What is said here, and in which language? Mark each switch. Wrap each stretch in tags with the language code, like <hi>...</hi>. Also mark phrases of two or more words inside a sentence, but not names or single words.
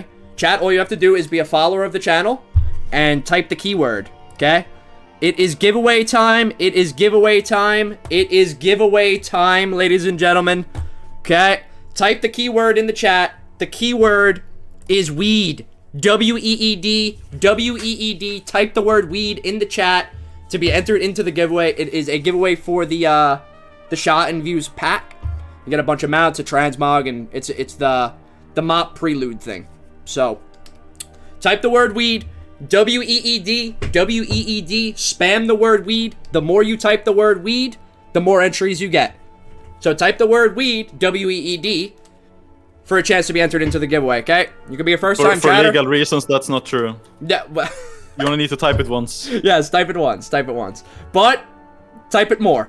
<en>Chat, all you have to do is be a follower of the channel and type the keyword, okay? It is giveaway time. It is giveaway time. It is giveaway time, ladies and gentlemen. Okay? Type the keyword in the chat. The keyword is weed. W-E-E-D. W-E-E-D. Type the word weed in the chat to be entered into the giveaway. It is a giveaway for the Shot and Views pack. You get a bunch of mounts, a transmog, and it's the mop prelude thing. So, type the word weed. W-E-E-D. W-E-E-D. Spam the word weed. The more you type the word weed, the more entries you get. So type the word weed, W-E-E-D, for a chance to be entered into the giveaway, okay? You can be a first-time chatter. For legal reasons, that's not true. Yeah, well, you only need to type it once. Yes, type it once. Type it once. But, type it more.</en>